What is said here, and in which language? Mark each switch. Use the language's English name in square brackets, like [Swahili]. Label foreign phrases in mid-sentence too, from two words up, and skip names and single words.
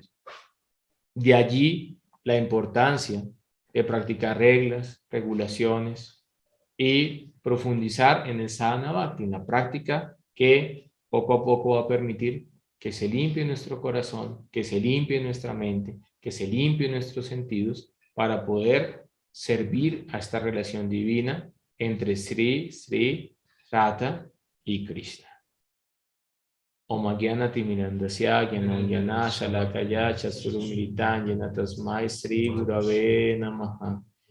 [Spanish] De allí la importancia de practicar reglas, regulaciones y profundizar en el [Sanskrit] साधन भक्ति, [Spanish] en la práctica que poco a poco va a permitir que se limpie nuestro corazón, que se limpie nuestra mente, que se limpie nuestros sentidos para poder servir a esta relación divina entre Sri, Radha y Krishna. [Sanskrit] ॐ अज्ञानतिमिरान्धस्य ज्ञानाञ्जन शलाकया चस्तुरुमिलितं येन तस्मै श्री गुरवे नमः.